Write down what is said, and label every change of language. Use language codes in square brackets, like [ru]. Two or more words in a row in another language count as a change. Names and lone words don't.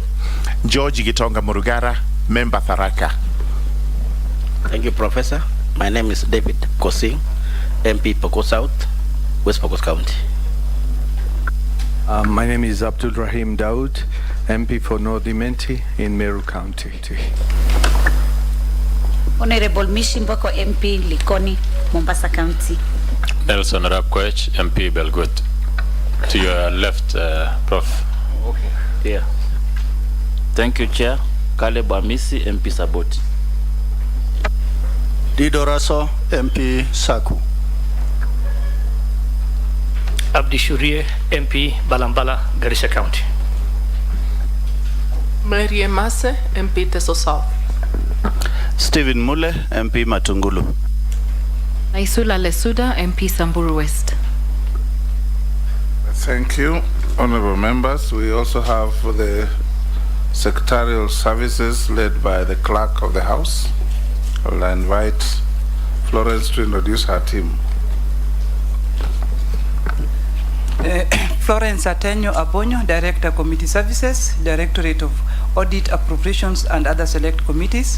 [en] George Gitonga Murugara, Member Tharaka. Thank you, Professor. My name is David Kosing, MP Pokot South, West Pokot County. My name is Abdul Rahim Daud, MP for North Imenti in Meru County. Honorable Mishimboko, MP Likoni, Mombasa County. Nelson Rapkwech, MP Belgut. To your left, Prof. Okay. Yeah. Thank you, Chair. Caleb Amisi, MP Saboti. Dido Raso, MP Saku. Abdi Shurie, MP Balambala, Garissa County. Mary Emase, MP Teso South. Stephen Mule, MP Matungulu. Naisula Lesuda, MP Samburu West. Thank you, honorable members. We also have the secretarial services led by the clerk of the House. I will invite Florence to introduce her team. Florence Atenyo Abonyo, Director Committee Services, Directorate of Audit, Appropriations and other select committees.